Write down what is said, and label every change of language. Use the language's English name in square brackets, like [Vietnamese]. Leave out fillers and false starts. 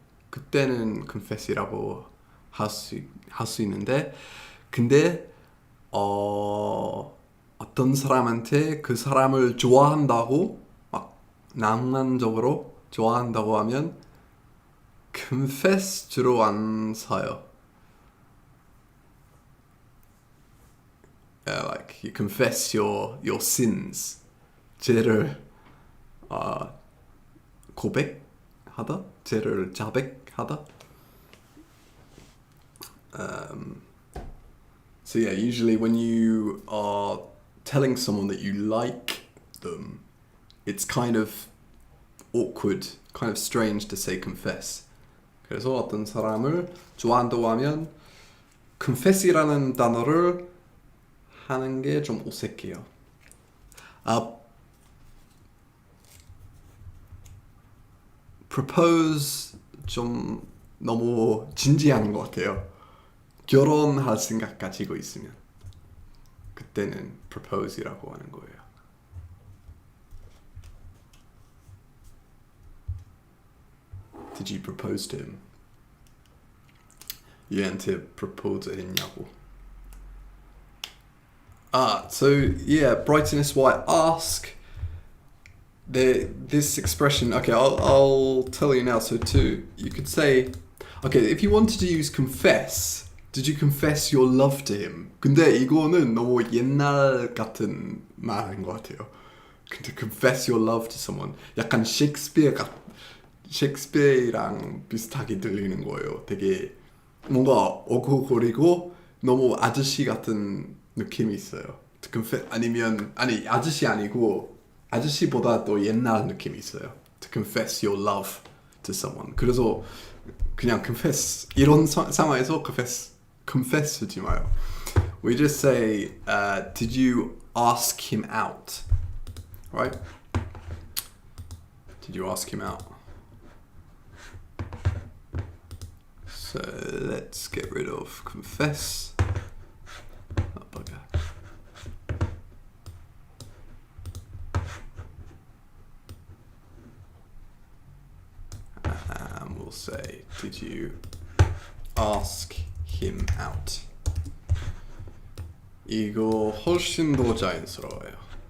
[Korean] 그때는 confess이라고 할 수 있는데, 근데 어떤 사람한테 그 사람을 좋아한다고 막 낭만적으로 좋아한다고 하면 confess 주로 안 써요. [English] Like you confess your sins. [Korean] 죄를 고백하다, 죄를 자백하다. [English] So yeah, usually when you are telling someone that you like them, it's kind of awkward, kind of strange to say confess. [Korean] 그래서 어떤 사람을 좋아한다고 하면 confess이라는 단어를 하는 게 좀 어색해요. propose 좀 너무 진지한 것 같아요. 결혼할 생각 가지고 있으면 그때는 propose이라고 하는 거예요. [English] Did you propose to him? [Korean] 얘한테 propose 했냐고. [English] So yeah, brightness white ask. This expression, okay, I'll tell you now. So you could say, okay, if you wanted to use confess, did you confess your love to him? [Korean] 근데 이거는 너무 옛날 같은 말인 것 같아요. 근데 [English] confess your love to someone, [Korean] 약간 셰익스피어랑 비슷하게 들리는 거예요. 되게 뭔가 어고거리고 너무 아저씨 같은 느낌이 있어요. [English] To confess, [Korean] 아저씨 아니고 아저씨보다 또 옛날 느낌이 있어요. [English] To confess your love to someone. [Korean] 그래서 그냥 confess, 이런 상황에서 confess 하지 마요. [English] We just say, did you ask him out? Right? Did you ask him out? So let's get rid of confess. Oh, bugger. And we'll say, did you ask him out? [Korean] 이거 훨씬 더 자연스러워요.